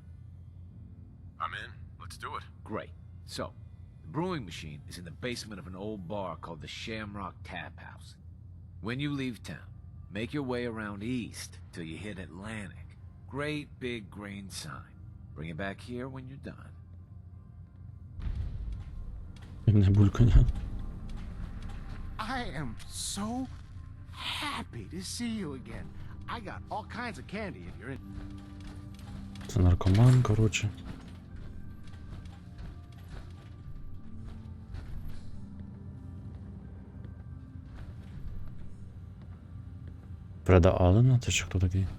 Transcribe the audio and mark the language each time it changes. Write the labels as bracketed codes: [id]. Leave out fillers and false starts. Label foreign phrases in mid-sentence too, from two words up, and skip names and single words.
[en] I'm in. Let's do it. Great. So, the brewing machine is in the basement of an old bar called the Shamrock Tap House. When you leave town, make your way around east till you hit Atlantic. Great big green sign. Bring it back here when you're done. [uk] Не булькання. [en] I am so happy to see you again. I got all kinds of candy if you're in. [uk] Це наркоман, коротше. Фреда Аллена? Це ще хто такий?